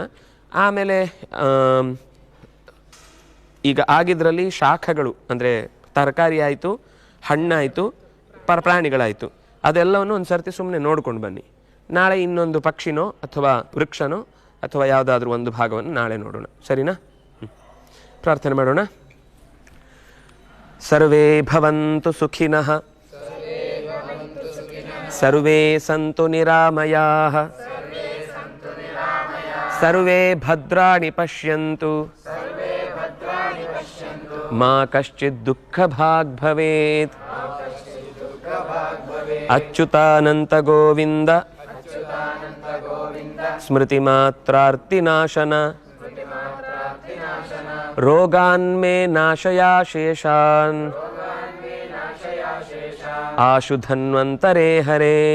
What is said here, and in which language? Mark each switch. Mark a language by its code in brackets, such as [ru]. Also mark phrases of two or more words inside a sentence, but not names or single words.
[kn] ಆಮೇಲೆ ಈಗ ಆಗಿದ್ರಲ್ಲಿ ಶಾಖಗಳು ಅಂದರೆ ತರಕಾರಿ ಆಯಿತು, ಹಣ್ಣಾಯಿತು, ಪ್ರಾಣಿಗಳಾಯಿತು, ಅದೆಲ್ಲವನ್ನು ಒಂದು ಸರ್ತಿ ಸುಮ್ಮನೆ ನೋಡ್ಕೊಂಡು ಬನ್ನಿ. ನಾಳೆ ಇನ್ನೊಂದು ಪಕ್ಷಿನೋ ಅಥವಾ ವೃಕ್ಷನೋ ಅಥವಾ ಯಾವುದಾದ್ರೂ ಒಂದು ಭಾಗವನ್ನು ನಾಳೆ ನೋಡೋಣ, ಸರಿನಾ? ಪ್ರಾರ್ಥನೆ ಮಾಡೋಣ. [sa] ಸರ್ವೇ ಭವಂತು ಸುಖಿನಃ, ಸರ್ವೇ ಸಂತು ನಿರಾಮಯಾಃ, ಸರ್ವೇ ಭದ್ರಾಣಿ ಪಶ್ಯಂತು, ಮಾ ಕಶ್ಚಿತ್ ದುಃಖಭಾಗ್ ಭವೇತ್. ಅಚ್ಯುತಾನಂತ ಗೋವಿಂದ ಸ್ಮೃತಿ ಮಾತ್ರಾರ್ತಿನಾಶನ, ರೋಗಾನ್ಮೇ ನಾಶಯಾ ಶೇಷಾನ್, ಆಶು ಧನ್ವಂತರೇ ಹರೇ.